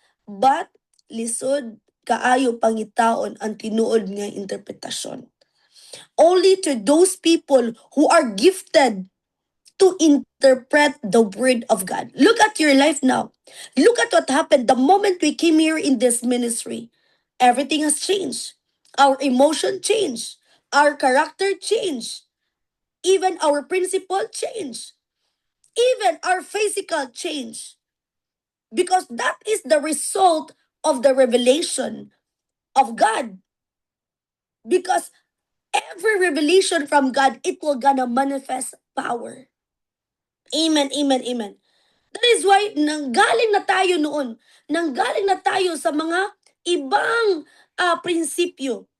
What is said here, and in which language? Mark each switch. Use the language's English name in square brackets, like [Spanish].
[Cebuano] But lisod kaayo pangitaon ang tinuod nga interpretasyon. [English] Only to those people who are gifted to interpret the word of God. Look at your life now. Look at what happened the moment we came here in this ministry. Everything has changed. Our emotion changed. Our character changed. Even our principle changed. Even our physical changed. Because that is the result of the revelation of God. Because every revelation from God, it will gonna manifest power. Amen, amen, amen. That is why [Filipino] nanggaling na tayo noon. Nanggaling na tayo sa mga ibang prinsipyo.